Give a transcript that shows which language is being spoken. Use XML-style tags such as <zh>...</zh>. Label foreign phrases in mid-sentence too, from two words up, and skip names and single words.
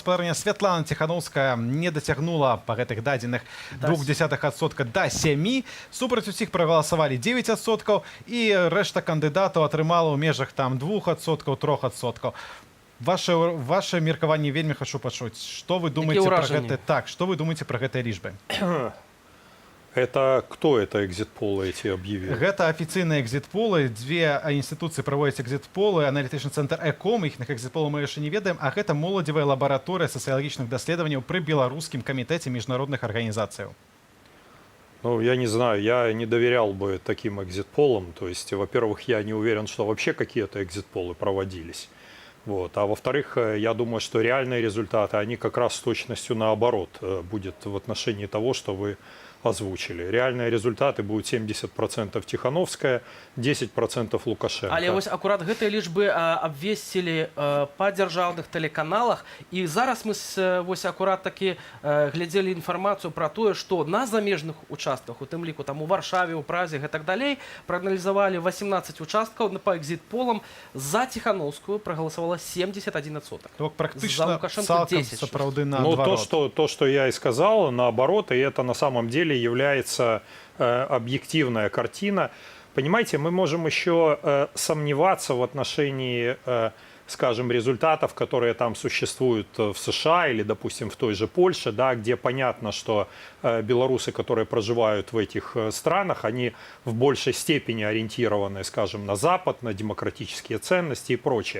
<be>Спадарня Святлана Ціханаўская не дацягнула па гэтых дадзеных 0,2% до 7. Супраць усіх прагаласавалі 9%, і рэшта кандыдатаў атрымала ў межах там 2%, 3%. Ваше меркаванне вельмі хочу пачуць. Што вы думаеце пра гэта? Так, што вы думаеце пра гэтыя лічбы?</be> <ru>Это кто это экзит-полы эти объявили?</ru> <be>Гэта афіцыйныя экзит-полы. Две інстытуцыі праводзяць экзит-полы. Аналітычны цэнтр ЭКОМ, іхных экзит-полаў мы яшчэ не ведаем, а гэта моладзевая лабараторыя сацыялагічных даследаванняў пры беларускім камітэце міжнародных арганізацыяў. Ну,</be> <ru>я не знаю, я не доверял бы таким экзит-полам. То есть, во-первых, я не уверен, что вообще какие-то экзит-полы проводились. Вот. А во-вторых, я думаю, что реальные результаты, они как раз с точностью наоборот будет в отношении того, что вы озвучили. Реальные результаты будут 70% Тихановская, 10% Лукашенко.</ru> <be>Але вось акурат гэтыя лічбы абвесцілі па дзяржаўных тэлеканалах, і зараз мы вось акурат такі глядзелі інфармацыю пра тое, што на замежных участках, у тым ліку там у Варшаве, у Празе, гэтак далей, прааналізавалі 18 участкаў па экзіт-полам, за Тихановскую прагаласавала 71%. То практично за Лукашенко цалкам 10%. сапраўды Ну,</be> <ru>наоборот. то, что я и сказал, наоборот, и это на самом деле является объективная картина. Понимаете, мы можем еще сомневаться в отношении, скажем, результатов, которые там существуют в США или, допустим, в той же Польше, да, где понятно, что белорусы, которые проживают в этих странах, они в большей степени ориентированы, скажем, на Запад, на демократические ценности и прочее.</ru>